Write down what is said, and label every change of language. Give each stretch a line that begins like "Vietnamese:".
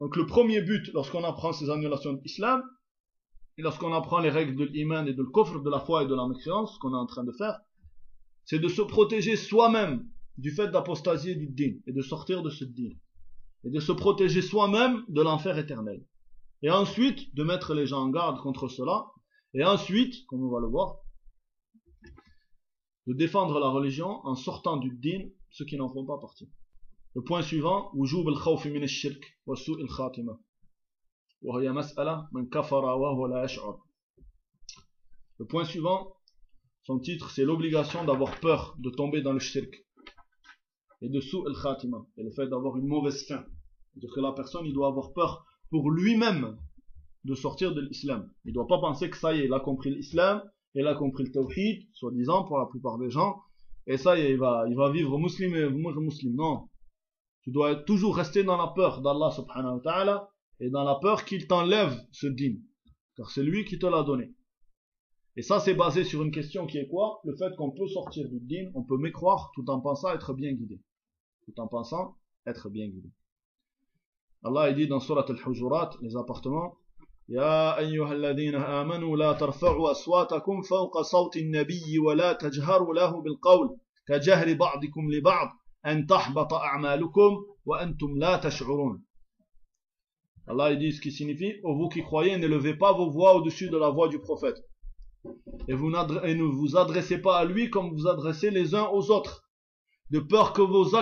French: Donc le premier but, lorsqu'on apprend ces annulations d'islam, et lorsqu'on apprend les règles de l'iman et de l'kofr, de la foi et de la mécréance, ce qu'on est en train de faire, c'est de se protéger soi-même du fait d'apostasier du din, et de sortir de ce din. Et de se protéger soi-même de l'enfer éternel. Et ensuite, de mettre les gens en garde contre cela, et ensuite, comme on va le voir, de défendre la religion en sortant du din, ceux qui n'en font pas partie. Le point suivant,
Arabic: وجوب الخوف من الشرك وسوء الخاتمة وهي مسألة من كفر وهو لا يشعر.
French: Le point suivant, son titre, c'est l'obligation d'avoir peur de tomber dans le shirk et de
Arabic: سوء الخاتمة,
French: et le fait d'avoir une mauvaise fin. C'est-à-dire que la personne, il doit avoir peur pour lui-même de sortir de l'islam. Il ne doit pas penser que ça y est, il a compris l'islam, il a compris le tawhid, soi-disant pour la plupart des gens, et ça y est, il va vivre musulman et mourir musulman. Non. Tu dois toujours rester dans la peur d'Allah subhanahu wa ta'ala et dans la peur qu'il t'enlève ce din. Car c'est lui qui te l'a donné. Et ça, c'est basé sur une question qui est quoi? Le fait qu'on peut sortir du din, on peut mécroire tout en pensant être bien guidé. Tout en pensant être bien guidé. Allah il dit dans Surat al-Hujurat, les appartements,
Arabic: Ya ayyuha alladhina amanu la tarfa'u aswatakum fawqa sawti an-nabiyyi wa la tajharu lahu bil qawl ka jahri ba'dikum li ba'd. أن تحبط أعمالكم وأنتم لا تشعرون.
French: Allah dit ce qui signifie: oh, vous qui croyez, ne levez pas vos voix au-dessus de la voix du prophète. Et ne vous adressez pas à lui comme vous adressez les uns aux autres. De peur que vos actes soient annulés alors que vous n'en êtes même pas conscient.